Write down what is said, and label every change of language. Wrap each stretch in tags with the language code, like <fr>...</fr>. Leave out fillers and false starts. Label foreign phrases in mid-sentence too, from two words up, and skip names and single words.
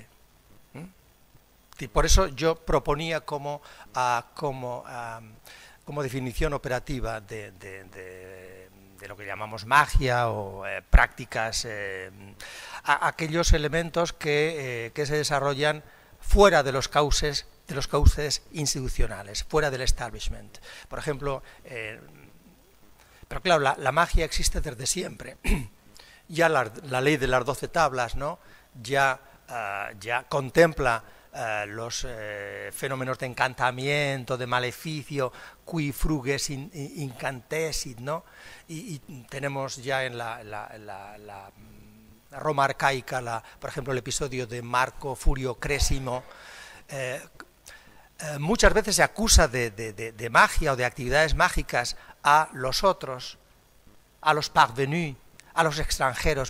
<es>Y por eso yo proponía como definición operativa de lo que llamamos magia o prácticas, aquellos elementos que se desarrollan fuera de los cauces institucionales, fuera del establishment. Por ejemplo, pero claro, la magia existe desde siempre. Ya la ley de las 12 tablas, ¿no? ya contempla los fenómenos de encantamiento, de maleficio,</es> <la>qui fruges incantesit,</la> <es>¿no? Y tenemos ya en la Roma arcaica, por ejemplo, el episodio de Marco Furio Cresimo. Muchas veces se acusa de magia o de actividades mágicas a los otros, a los parvenus, a los extranjeros.</es>